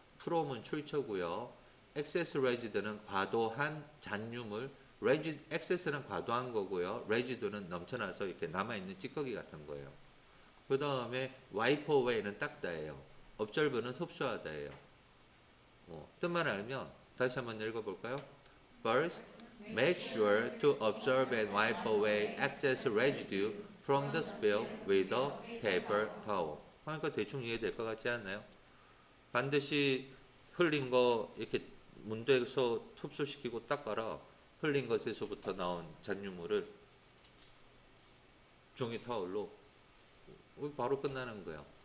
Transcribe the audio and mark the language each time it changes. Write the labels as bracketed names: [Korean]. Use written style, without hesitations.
[Korean] 프롬은 출처고요. 엑세스 레지드는 과도한 잔유물. 엑세스는 과도한 거고요. 레지드는 넘쳐나서 이렇게 남아있는 찌꺼기 같은 거예요. 그 다음에 와이퍼 웨이는 닦다예요. observe는 흡수하다예요. 뜻만 알면 다시 한번 읽어볼까요? [English] First, make sure to observe and wipe away excess residue from the spill with a paper towel. [Korean] 그러니까 대충 이해될 것 같지 않나요? 반드시 흘린 거 이렇게 문대에서 흡수시키고 닦아라. 흘린 것에서부터 나온 잔유물을 종이 타올로 바로 끝나는 거예요.